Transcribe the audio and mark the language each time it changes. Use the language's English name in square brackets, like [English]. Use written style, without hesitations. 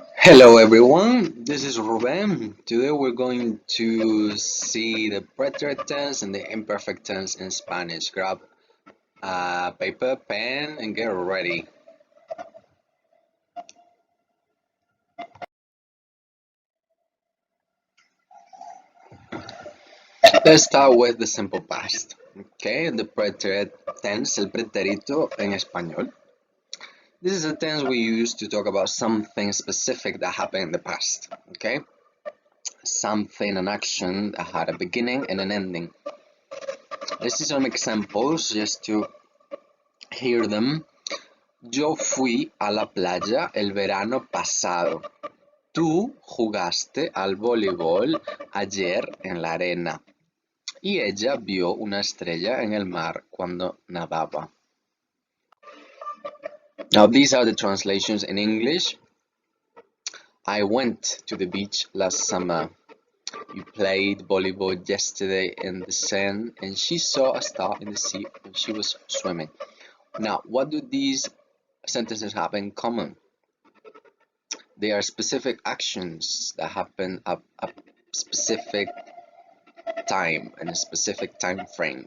[English] Hello everyone, this is Ruben. Today we're going to see the preterite tense and the imperfect tense in Spanish. Grab a paper, pen, and get ready. Let's start with the simple past. Okay, the preterite tense, [Spanish] el pretérito en español. [English] This is a tense we use to talk about something specific that happened in the past. Okay, something, an action that had a beginning and an ending. Let's see some examples just to hear them. [Spanish] Yo fui a la playa el verano pasado. Tú jugaste al voleibol ayer en la arena. Y ella vio una estrella en el mar cuando nadaba. [English] Now these are the translations in English. I went to the beach last summer. You played volleyball yesterday in the Seine and she saw a star in the sea when she was swimming. Now, what do these sentences have in common? They are specific actions that happen at a specific time in a specific time frame.